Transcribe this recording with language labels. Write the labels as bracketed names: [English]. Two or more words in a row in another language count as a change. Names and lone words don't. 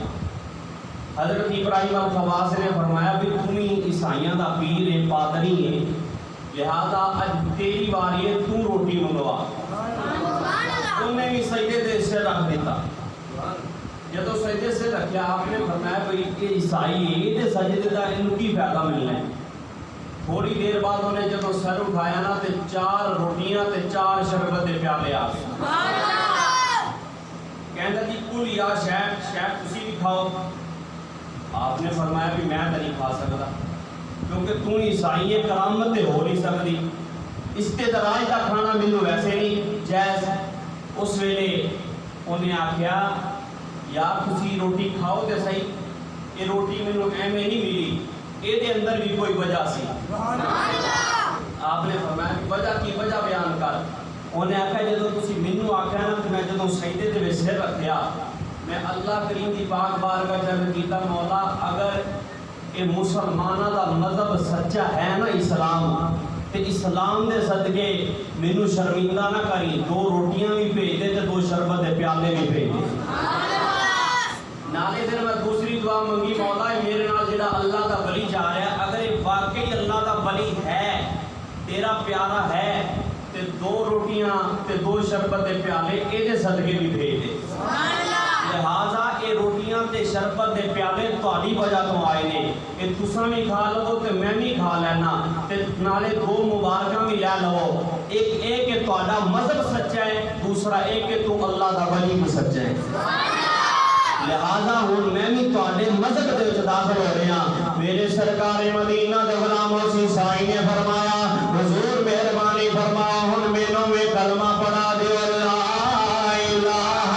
[Punjabi] حضرت ابراہیم الخواس نے فرمایا بھی تمہیں عیسائیاں دا پیر ہے پادری ہے لہذا اج تیری باری ہے تو روٹی منگوا. انہیں بھی سجدے دے سر رکھ دیتا. جدو سجدے سے رکھیا [Urdu] آپ نے فرمایا بھئی یہ عیسائی ہے [Punjabi] یہ سجدے دا انہوں کی فائدہ ملنا ہے. تھوڑی دیر بعد انہیں جدو سر اٹھایا نا تے 4 روٹیاں تے 4 شربت دے پیالے آ گئے. کہندا جی کل یا شاید تسی بھی کھاؤ. [Urdu] آپ نے فرمایا بھی میں تو نہیں کھا سکتا کیونکہ تو عیسائی ہے کرامت تے ہو نہیں سکتی. [Punjabi] استدراج کا کھانا مینوں ویسے نہیں جائز. اس ویلے انہیں آخیا یار تسی روٹی کھاؤ تے صحیح یہ روٹی مینوں ایویں نہیں ملی یہ دے اندر بھی کوئی وجہ سی. [Urdu] آپ نے فرمایا وجہ کی وجہ بیان کر. [Punjabi] انہیں آخیا جدوں تسی مینوں آخیا نا کہ میں جدوں سجدے دے وچ سر رکھیا میں اللہ کریم دی پاک بارگاہ چ کیتا مولا اگر یہ مسلماناں دا مذہب سچا ہے نا اسلام تے اسلام دے صدقے مینوں شرمندہ نہ کری. 2 روٹیاں بھی بھیج دے تے 2 شربت دے پیالے بھی بھیج دے. نالے پھر میں دوسری دعا منگی مولا میرے نال جڑا اللہ دا ولی جا رہا ہے اگر یہ واقعی اللہ دا ولی ہے تیرا پیارا ہے تے 2 روٹیاں تے 2 شربت دے پیالے یہ صدقے بھی بھیج دے. لہٰذا یہ روٹیاں تے شربت دے پیالے تہاڈی وجہ تو آئے نے کہ تساں بھی کھا لو تے میں بھی کھا لینا تے نالے 2 مبارکاں بھی لے لو. ایک اے کہ تہاڈا مذہب سچا ہے دوسرا اے کہ تو اللہ دا ولی بھی سچا ہے. لہذا ہوں میں بھی تہاڈے مذہب دے وچ داخل ہو رہا ہاں. میرے سرکار مدینہ دے غلام حسین سائی نے فرمایا حضور مہربانی فرماؤ ہن مینوں میں کلمہ پڑھا دیو [Arabic] لا الہ